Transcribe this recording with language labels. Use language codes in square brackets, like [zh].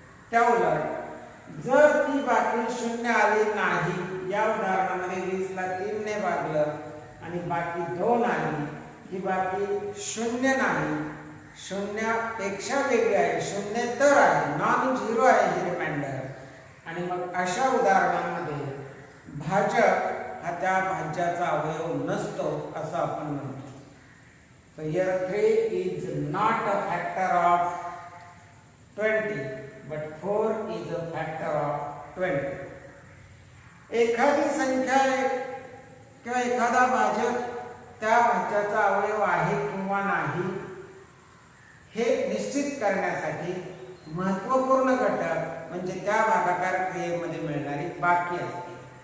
[mr] त्या उलट जर ती बाकी शून्य आली नाही, या उदाहरणामध्ये 20 ला 3 ने भागलं आणि बाकी 2 आली, ही बाकी शून्य नाही, शून्यापेक्षा वेगळी आहे, शून्येतर आहे, नॉन झिरो आहे ही रिमाइंडर. आणि मग अशा उदाहरणांमध्ये भाजक हा त्या भाज्याचा अवयव नसतो असं आपण म्हणतो. [en] So here 3 is not a factor of 20 but 4 is a factor of 20. [mr] एखादी संख्या किंवा एखादा भाजक त्या भाज्याचा अवयव आहे किंवा नाही हे निश्चित करण्यासाठी महत्त्वपूर्ण घटक म्हणजे त्या भागाकार क्रियेमध्ये मिळणारी बाकी असते.